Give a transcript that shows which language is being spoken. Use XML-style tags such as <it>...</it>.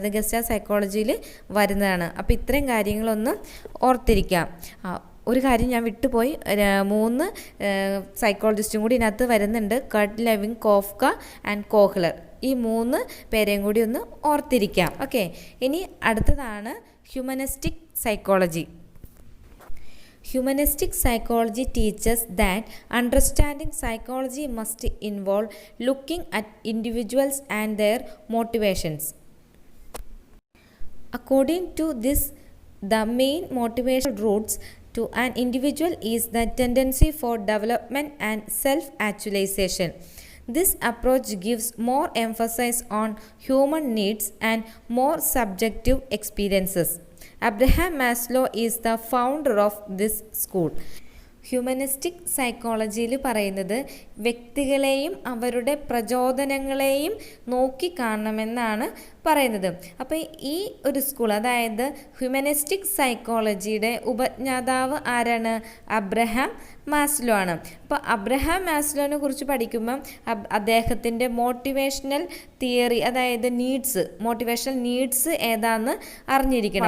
<ml>അത് ഗസ്റ്റാസ് സൈക്കോളജിയിൽ വരുന്നതാണ്. അപ്പോൾ ഇത്രയും കാര്യങ്ങളൊന്ന് ഓർത്തിരിക്കാം. ഒരു കാര്യം ഞാൻ വിട്ടുപോയി, 3 സൈക്കോളജിസ്റ്റും കൂടി ഇതിനകത്ത് വരുന്നുണ്ട്. Kurt, Levin, കോഫ്ക and Kohler. ഈ 3 പേരെയും കൂടി ഒന്ന് ഓർത്തിരിക്കാം. ഓക്കെ, ഇനി അടുത്തതാണ് humanistic psychology.</ml> <en>Humanistic psychology teaches that understanding psychology must involve looking at individuals and their motivations. According to this, the main motivational roots to an individual is the tendency for development and self-actualization. This approach gives more emphasis on human needs and more subjective experiences. Abraham Maslow is the founder of this school.</en> <ml>Humanistic സൈക്കോളജിയിൽ പറയുന്നത് വ്യക്തികളെയും അവരുടെ പ്രചോദനങ്ങളെയും നോക്കിക്കാണണമെന്നാണ് പറയുന്നത്. അപ്പോൾ ഈ ഒരു school, അതായത് humanistic സൈക്കോളജിയുടെ ഉപജ്ഞാതാവ് ആരാണ്? അബ്രഹാം മാസ്ലോ ആണ്. അപ്പോൾ അബ്രഹാം മാസ്ലോനെ കുറിച്ച് പഠിക്കുമ്പം അദ്ദേഹത്തിൻ്റെ മോട്ടിവേഷണൽ തിയറി, അതായത് മോട്ടിവേഷണൽ നീഡ്സ് ഏതാണെന്ന് അറിഞ്ഞിരിക്കണം.</ml>